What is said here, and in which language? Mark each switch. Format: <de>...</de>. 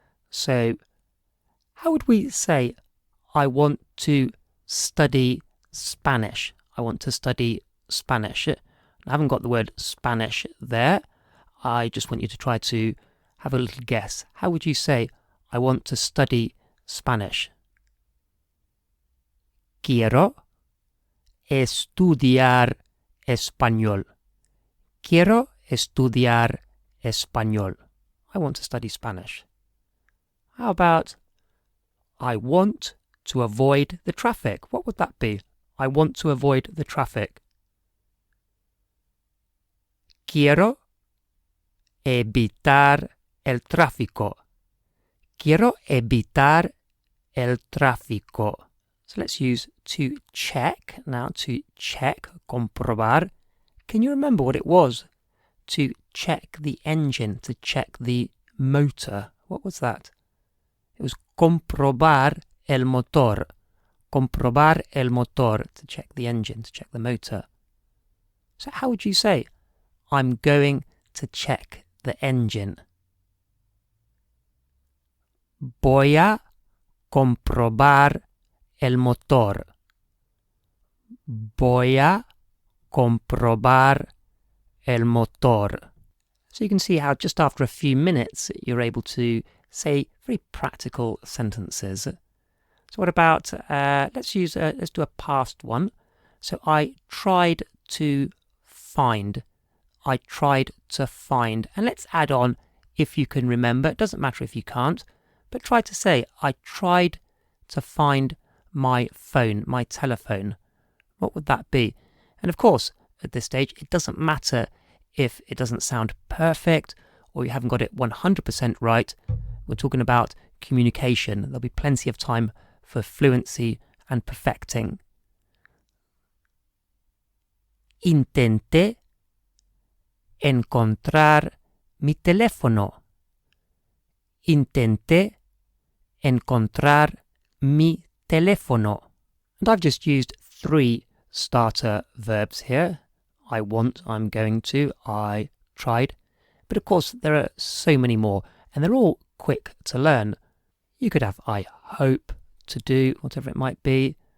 <en>So how would we say, I want to study Spanish? I want to study Spanish. I haven't got the word Spanish there. I just want you to try to have a little guess. How would you say, I want to study Spanish?</en> <es>Quiero estudiar español. Quiero estudiar español.</es> <en>I want to study Spanish. How about I want to avoid the traffic? What would that be? I want to avoid the traffic.</en> <es>Quiero evitar el tráfico. Quiero evitar el tráfico.</es> <en>So let's use to check. Now to check, comprobar. Can you remember what it was? To check the engine, to check the motor. What was that? It was</en> <es>comprobar el motor. Comprobar el motor,</es> <en>to check the engine, to check the motor. So how would you say, I'm going to check the engine?</en> <es>Voy a comprobar el motor. Voy a comprobar el motor.</es> <en>So you can see how just after a few minutes you're able to say very practical sentences. So what about, let's do a past one. So I tried to find. I tried to find. And let's add on if you can remember. It doesn't matter if you can't, but try to say, I tried to find my phone, my telephone. What would that be? And of course, at this stage, it doesn't matter if it doesn't sound perfect or you haven't got it 100% right. We're talking about communication. There'll be plenty of time for fluency and perfecting.</en> <es>Intenté encontrar mi teléfono. Intenté encontrar mi teléfono.</es> <en>And I've just used 3 starter verbs here. I want, I'm going to, I tried. But of course, there are so many more, and they're all quick to learn. You could have I hope to do, whatever it might be.</en>